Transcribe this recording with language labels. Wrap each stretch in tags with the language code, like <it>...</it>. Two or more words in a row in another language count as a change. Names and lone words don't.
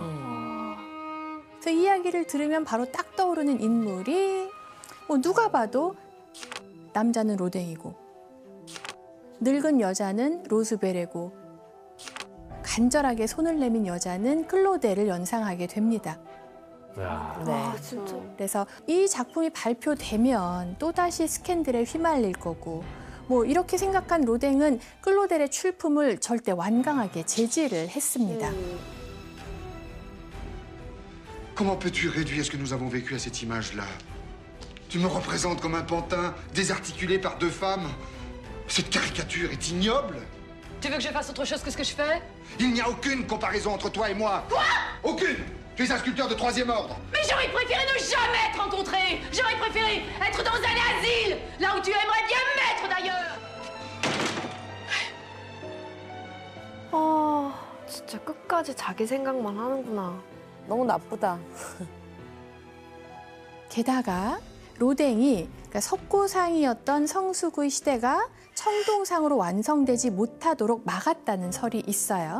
<ko>그래서 이야기를 들으면 바로 딱 떠오르는 인물이 누가 봐도 남자는 로댕이고 늙은 여자는 로즈베레고 간절하게 손을 내민 여자는 클로델을 연상하게 됩니다. 야. 와, 진짜. 그래서 이 작품이 발표되면 또다시 스캔들에 휘말릴 거고 이렇게 생각한 로댕은 클로델의 출품을 절대 완강하게 제지를 했습니다.</ko> <fr>Comment peux-tu réduire ce que nous avons vécu à cette image-là? Tu me représentes comme un pantin désarticulé par deux femmes? Cette caricature est ignoble. Tu veux que je fasse autre chose que ce que je fais? Il n'y a aucune comparaison entre toi et moi. Quoi? Aucune. Tu es un sculpteur de troisième ordre. Mais j'aurais préféré ne jamais te rencontrer. J'aurais préféré être dans un asile, là où tu aimerais bien me mettre d'ailleurs.</fr> <ko>진짜 끝까지 자기 생각만 하는구나. 너무 나쁘다. 게다가 로댕이 그러니까 석고상이었던 성숙의 시대가 청동상으로 완성되지 못하도록 막았다는 설이 있어요.</ko>